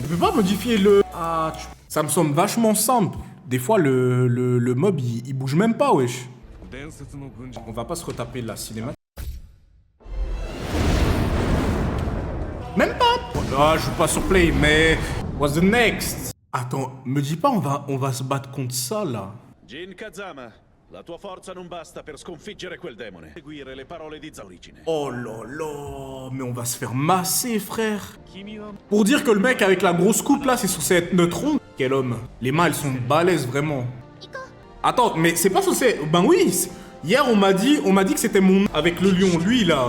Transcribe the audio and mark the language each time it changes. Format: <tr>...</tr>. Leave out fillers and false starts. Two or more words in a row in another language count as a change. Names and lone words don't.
<fr>Je peux pas modifier le... Ah, ça me semble vachement simple. Des fois, le mob, il bouge même pas, wesh. On va pas se retaper la cinématique. Même pas. Ah, je joue pas sur Play, mais...</fr> <en>What's the next?</en> <fr>Attends, me dis pas on va se battre contre ça, là.</fr> <it>Jin Kazama, la tua forza non basta per sconfiggere quel demone. Seguire le parole di Zaorigine.</it> <fr>Oh là là, mais on va se faire masser, frère. Pour dire que le mec avec la grosse coupe, là, c'est censé être neutron. Quel homme. Les mains, elles sont balèzes, vraiment. Attends, mais c'est pas censé... Ben oui, hier, on m'a dit que c'était mon... Avec le lion, lui, là.</fr>